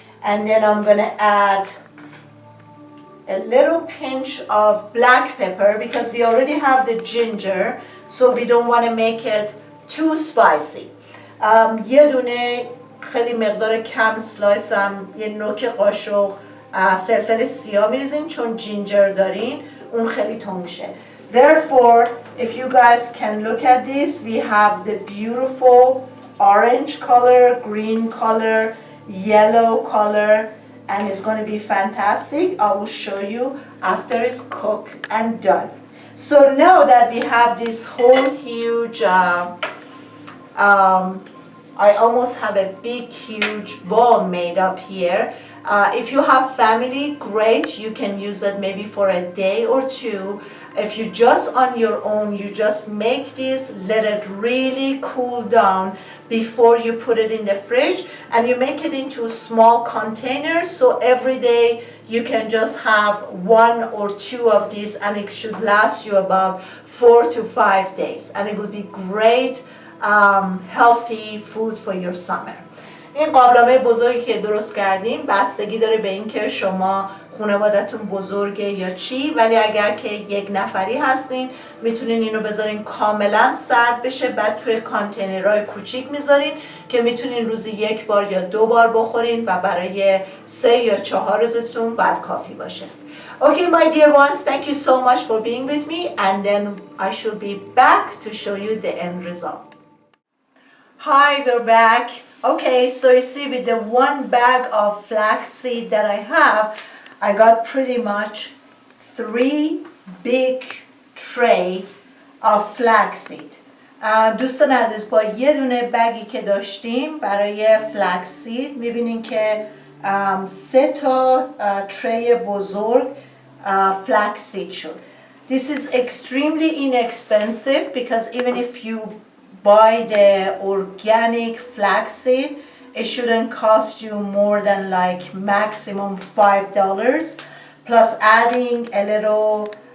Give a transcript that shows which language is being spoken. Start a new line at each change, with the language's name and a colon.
English: And then I'm gonna add a little pinch of black pepper because we already have the ginger, so we don't want to make it too spicy.
Persian: یه دونه خیلی مقدار کم سلایس هم یه نوک قاشق فلفل سیاه میریزین چون جینجر دارین اون خیلی تون میشه.
English: Therefore, if you guys can look at this, we have the beautiful orange color, green color, yellow color, and it's going to be fantastic. I will show you after it's cooked and done. So now that we have this whole huge, I almost have a big huge bowl made up here. If you have family, great, you can use it maybe for a day or two. If you're just on your own, you just make this, let it really cool down before you put it in the fridge, and you make it into small containers, so every day you can just have 1 or 2 of these, and it should last you about 4 to 5 days, and it would be great healthy food for your summer.
Persian: این قابلمه بزرگی که درست کردیم بستگی داره به اینکه شما خانوادتون بزرگه یا چی، ولی اگر که یک نفری هستین میتونین اینو بذارین کاملا سرد بشه، بعد توی کانتینرهای کوچیک میذارین که میتونین روزی 1 بار یا 2 بار بخورین و برای 3 یا 4 روزتون بعد کافی باشه.
English: Okay, my dear ones, thank you so much for being with me, and then I should be back to show you the end result. Hi, we're back. Okay, so you see with the 1 bag of flaxseed that I have, I got pretty much 3 big tray of flaxseed.
Persian: دوستان عزیز با یه دونه بگی که داشتیم برای فلکسید میبینین که 3 تا تری بزرگ flaxseed شد.
English: This is extremely inexpensive because even if you buy the organic flaxseed, it shouldn't cost you more than like maximum $5 plus adding a little